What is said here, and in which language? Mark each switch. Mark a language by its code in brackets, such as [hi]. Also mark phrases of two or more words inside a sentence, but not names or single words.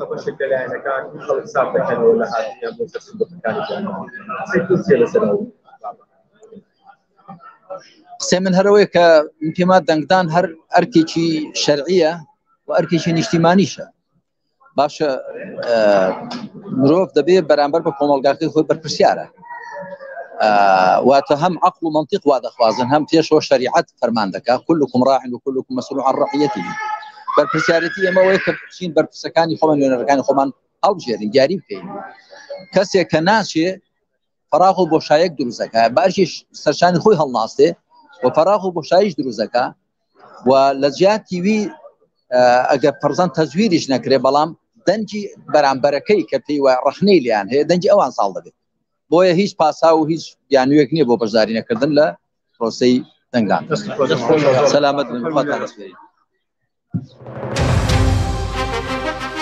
[ckb] قسەی من هەرەوەی کە پێما دەنگدان هەر ئەرکێکی شەرعیە و ئەرکێکی نیشتیمانیشە باشە مرۆڤ دەبێت بەرامبەر بە کۆمەڵگاکەی خۆی بەرپرسیارە واتە هەم عەقڵ و منطیق وا دەخوازن هەم پێشەوە شەریعەت فەرمان دەکات [ar] كلكم راع وكلكم مسؤول عن رعيته [ckb] بەرپرسیارەتی ئێمەوەی کە بچین بەرپرسەکانی خۆمان نوێنەرەکانی خۆمان هەڵبژێرین دیاری بکەین کەسێک کە ناچێ فراغ و بۆشایەک دروست دەکات بەرشی سەرشانی خۆی هەڵناستێ و فراغ و بۆشاییش دروست دەکات و لە جیاتی وی ئەگەر پەرزەن تەزویریش نەکرێ بەڵام دەنجی بەرامبەرەکەی کە پێی وە ڕەخنەی لیان هەیە دەنجی ئەوان ساڵ دەبێت بۆیە هیچ پاسا و هیچ بیانوێک نییە بۆ بەشداری نەکردن لە پرۆسەی دەنگدان سەلامەت بن خواتان دەسپێرین